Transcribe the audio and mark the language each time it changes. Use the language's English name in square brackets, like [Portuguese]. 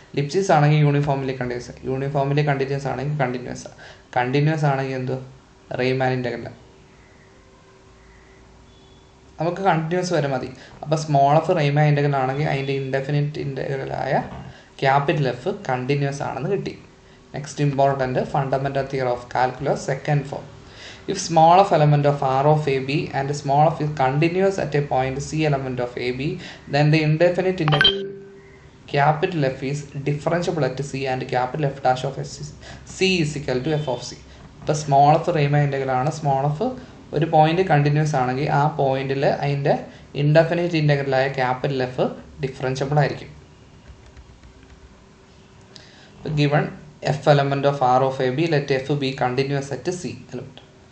[Malayalam] ലിപ്ചിസ് ആണെങ്കിൽ uniformly continuous, uniformly continuous ആണെങ്കിൽ continuous, continuous ആണെങ്കിൽ എന്തോ റെയ്മാൻ ഇൻ്റഗ്രൽ. നമുക്ക് കണ്ടിന്യൂസ് വരെ മതി. അപ്പോൾ സ്മോൾ എഫ് റെയ്മാൻ ഇൻ്റഗ്രൽ ആണെങ്കിൽ അതിൻ്റെ ഇൻഡെഫിനിറ്റ് ഇൻ്റഗ്രലായ ക്യാപിറ്റൽ എഫ് കണ്ടിന്യൂസ് ആണെന്ന് കിട്ടി. [English] Next important fundamental theorem of calculus second form. If small f element of R of AB and small f is continuous at a point C element of AB, then the indefinite integral capital F is differentiable at C and capital F dash of C is equal to F of C. [Malayalam] ഇപ്പോൾ small F റീമാൻ integral ആണ്. Small F ഒരു point continuous ആണെങ്കിൽ ആ പോയിന്റിൽ അതിൻ്റെ indefinite ഇൻ്റഗ്രലായ capital F differentiable ആയിരിക്കും. [English] Given f element of R of A B let f be continuous at C element.